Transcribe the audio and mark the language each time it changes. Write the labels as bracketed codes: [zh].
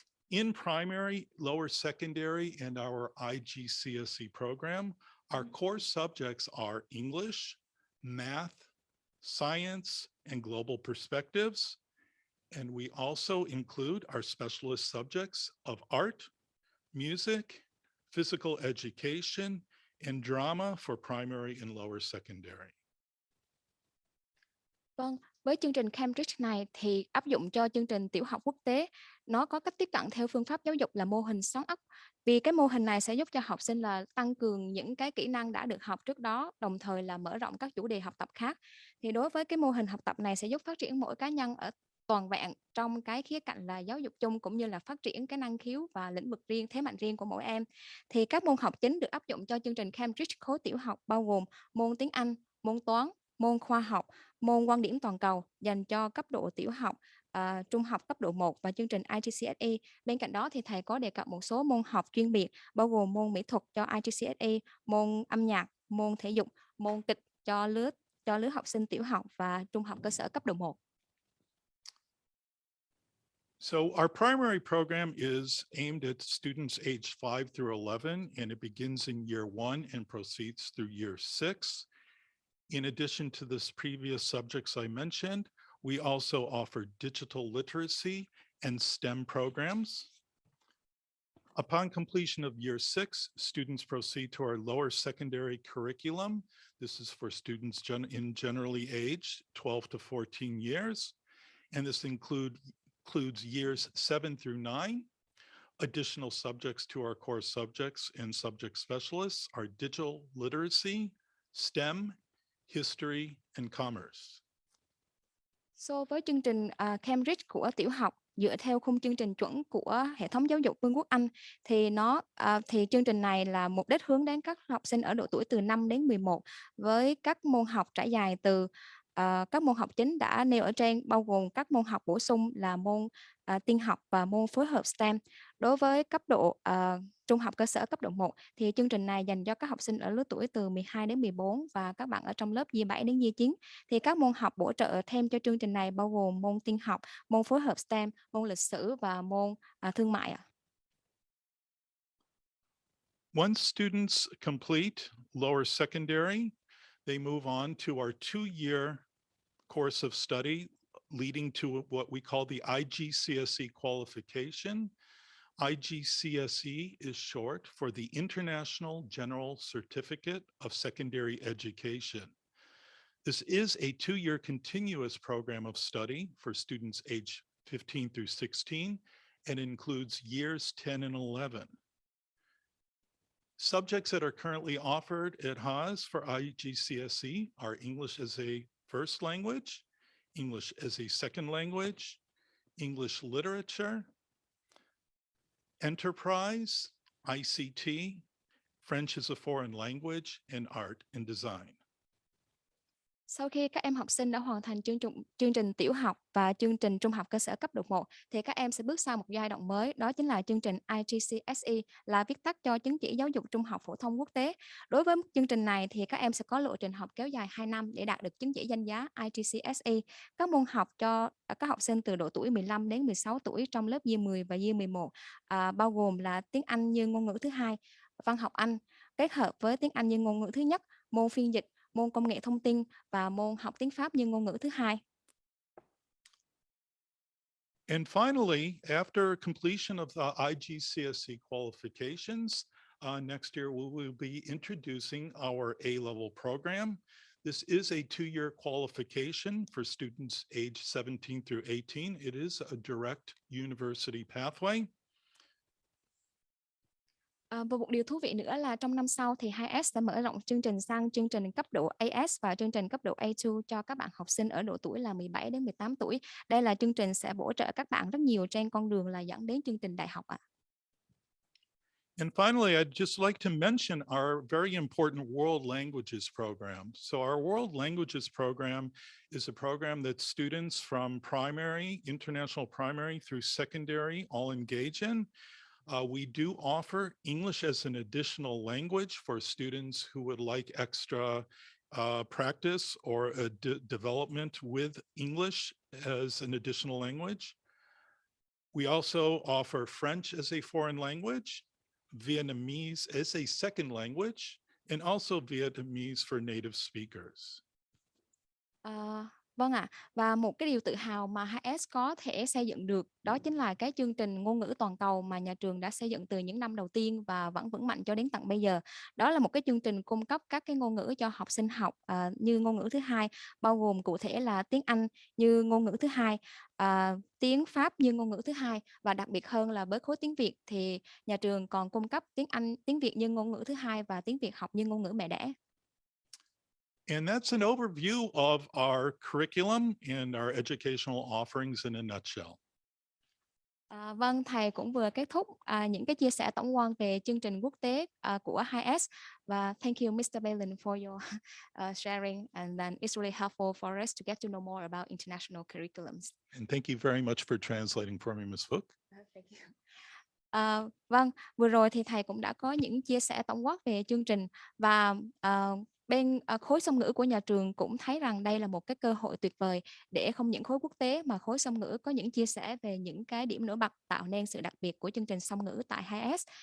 [en] In primary, lower secondary, and our IGCSE program, our core subjects are English, math, science, and global perspectives. And we also include our specialist subjects of art, music, physical education, and drama for primary and lower secondary. [vi] Vâng, với chương trình Cambridge này thì áp dụng cho chương trình tiểu học quốc tế, nó có cách tiếp cận theo phương pháp giáo dục là mô hình xoắn ốc. Vì cái mô hình này sẽ giúp cho học sinh là tăng cường những cái kỹ năng đã được học trước đó, đồng thời là mở rộng các chủ đề học tập khác. Thì đối với cái mô hình học tập này sẽ giúp phát triển mỗi cá nhân ở toàn vẹn trong cái khía cạnh là giáo dục chung, cũng như là phát triển cái năng khiếu và lĩnh vực riêng, thế mạnh riêng của mỗi em. Thì các môn học chính được áp dụng cho chương trình Cambridge khối tiểu học bao gồm môn tiếng Anh, môn toán, môn khoa học, môn quan điểm toàn cầu dành cho cấp độ tiểu học, trung học cấp độ 1 và chương trình IGCSE. Bên cạnh đó thì thầy có đề cập một số môn học chuyên biệt bao gồm môn mỹ thuật cho IGCSE, môn âm nhạc, môn thể dục, môn kịch cho lứa học sinh tiểu học và trung học cơ sở cấp độ 1. [en] So our primary program is aimed at students aged 5 through 11, and it begins in Year 1 and proceeds through Year 6. In addition to the previous subjects I mentioned, we also offer digital literacy and STEM programs. Upon completion of Year 6, students proceed to our lower secondary curriculum. This is for students generally aged 12 to 14 years, and this includes years 7 through 9. Additional subjects to our core subjects and subject specialists are digital literacy, STEM, history, and commerce. [vi] So với chương trình Cambridge của tiểu học dựa theo khung chương trình chuẩn của hệ thống giáo dục Vương quốc Anh thì chương trình này là mục đích hướng đến các học sinh ở độ tuổi từ 5 đến 11 với các môn học trải dài từ các môn học chính đã nêu ở trên, bao gồm các môn học bổ sung là môn tin học và môn phối hợp STEM. Đối với cấp độ trung học cơ sở cấp độ 1 thì chương trình này dành cho các học sinh ở lứa tuổi từ 12 đến 14 và các bạn ở trong lớp Year 7 đến Year 9. Thì các môn học bổ trợ thêm cho chương trình này bao gồm môn tin học, môn phối hợp STEM, môn lịch sử và môn thương mại. [en] Once students complete lower secondary, they move on to our 2-year course of study leading to what we call the IGCSE qualification. IGCSE is short for the International General Certificate of Secondary Education. This is a 2-year continuous program of study for students aged 15 through 16 and includes years 10 and 11. Subjects that are currently offered at Haas for IGCSE are English as a first language, English as a second language, English literature, enterprise, ICT, French as a foreign language, and art and design. [vi] Sau khi các em học sinh đã hoàn thành chương trình tiểu học và chương trình trung học cơ sở cấp độ 1 thì các em sẽ bước sang một giai đoạn mới, đó chính là chương trình IGCSE, là viết tắt cho chứng chỉ giáo dục trung học phổ thông quốc tế. Đối với chương trình này thì các em sẽ có lộ trình học kéo dài 2 năm để đạt được chứng chỉ danh giá IGCSE. Các môn học cho các học sinh từ độ tuổi 15 đến 16 tuổi trong lớp Year 10 và Year 11 bao gồm là tiếng Anh như ngôn ngữ thứ hai, văn học Anh kết hợp với tiếng Anh như ngôn ngữ thứ nhất, môn phiên dịch, môn công nghệ thông tin và môn học tiếng Pháp như ngôn ngữ thứ hai. [en] And finally, after completion of the IGCSE qualifications, next year we will be introducing our A-level program. This is a 2-year qualification for students age 17 through 18. It is a direct university pathway. [vi] Và một điều thú vị nữa là trong năm sau thì 2S sẽ mở rộng chương trình sang chương trình cấp độ AS và chương trình cấp độ A2 cho các bạn học sinh ở độ tuổi là 17 đến 18 tuổi. Đây là chương trình sẽ bổ trợ các bạn rất nhiều trên con đường là dẫn đến chương trình đại học ạ. [en] And finally, I'd just like to mention our very important World Languages program. So our World Languages program is a program that students from primary, international primary through secondary all engage in. We do offer English as an additional language for students who would like extra practice or a development with English as an additional language. We also offer French as a foreign language, Vietnamese as a second language, and also Vietnamese for native speakers. [vi] Vâng ạ, và một cái điều tự hào mà HS có thể xây dựng được đó chính là cái chương trình ngôn ngữ toàn cầu mà nhà trường đã xây dựng từ những năm đầu tiên và vẫn vững mạnh cho đến tận bây giờ. Đó là một cái chương trình cung cấp các cái ngôn ngữ cho học sinh học như ngôn ngữ thứ hai, bao gồm cụ thể là tiếng Anh như ngôn ngữ thứ hai, tiếng Pháp như ngôn ngữ thứ hai, và đặc biệt hơn là với khối tiếng Việt thì nhà trường còn cung cấp tiếng Anh, tiếng Việt như ngôn ngữ thứ hai và tiếng Việt học như ngôn ngữ mẹ đẻ. [en] And that's an overview of our curriculum and our educational offerings in a nutshell. [vi] Vâng, thầy cũng vừa kết thúc những cái chia sẻ tổng quan về chương trình quốc tế của 2S, và [en] thank you Mr. Balin for your sharing, and then it's really helpful for us to get to know more about international curriculums. And thank you very much for translating for me, Ms. Phuc. Thank you. [vi] Vâng, vừa rồi thì thầy cũng đã có những chia sẻ tổng quát về chương trình, và bên khối song ngữ của nhà trường cũng thấy rằng đây là một cái cơ hội tuyệt vời để không những khối quốc tế mà khối song ngữ có những chia sẻ về những cái điểm nổi bật tạo nên sự đặc biệt của chương trình song ngữ tại 2S.